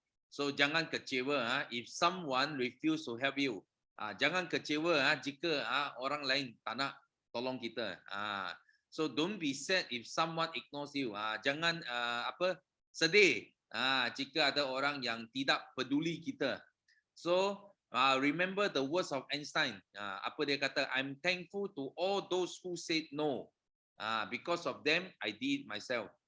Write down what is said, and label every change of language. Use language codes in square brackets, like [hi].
[en] So [ms] jangan kecewa [en] if someone refuse to help you. [ms] Jangan kecewa jika orang lain tak nak tolong kita. [en] So don't be sad if someone ignores you. [ms] Jangan apa sedih jika ada orang yang tidak peduli kita. [en] So remember the words of Einstein. [ms] Apa dia kata? [en] I'm thankful to all those who said no. Because of them, I did myself.